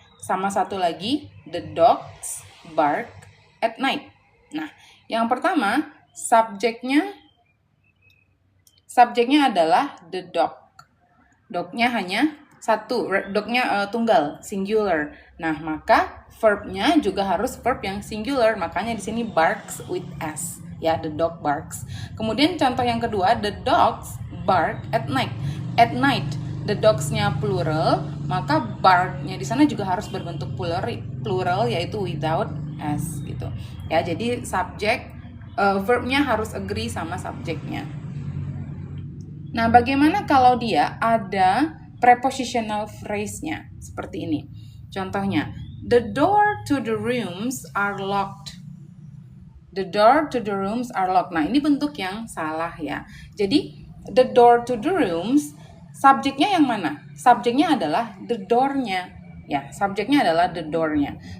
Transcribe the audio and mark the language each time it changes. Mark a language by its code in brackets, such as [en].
[id] Sama satu lagi, [en] the dogs bark at night. [id] Nah, yang pertama subjeknya adalah the dog. Dognya hanya satu, dognya tunggal, singular. Nah, maka verbnya juga harus verb yang singular. Makanya di sini [en] barks with s. [id] Ya, [en] the dog barks. [id] Kemudian contoh yang kedua, [en] the dogs bark at night. [id] At night, the dogs-nya plural, maka bark-nya di sana juga harus berbentuk plural yaitu [en] without s [id] gitu. Ya, jadi subjek verbnya harus agree sama subjeknya. Nah, bagaimana kalau dia ada prepositional phrase-nya seperti ini. [en] Contohnya, the door to the rooms are locked. The door to the rooms are locked. [id] Nah, ini bentuk yang salah ya. Jadi, [en] the door to the rooms, [id] subjeknya yang mana? Subjeknya adalah the door-nya. Ya, subjeknya adalah the door-nya.